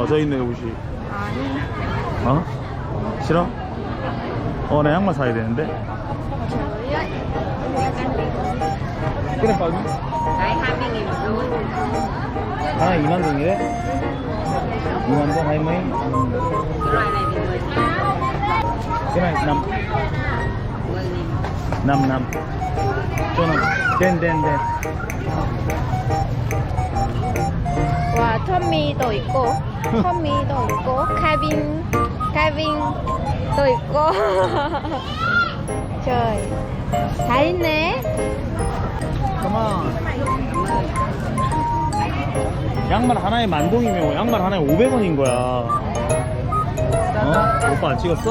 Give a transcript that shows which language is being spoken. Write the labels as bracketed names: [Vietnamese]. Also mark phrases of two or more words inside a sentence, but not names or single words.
[Korean] 저 있네 구시 아니. 어? 싫어? 나 양말 사야 되는데 저요? 그래 빨리 [Vietnamese] Đấy, 20.000 luôn. [Korean] 하나 2만 동이래? 2만 동 [Vietnamese] hay mấy? Cái loại này thì 10.000. cái này 5 10.000. 5 cho 5 đen [Korean] 와, 텀미도 있고, 텀미도 있고, 카빈도 있고. trời, 다 있네. 양말 하나에 10,000동이면 양말 하나에 500원인 거야 오빠 안 찍었어?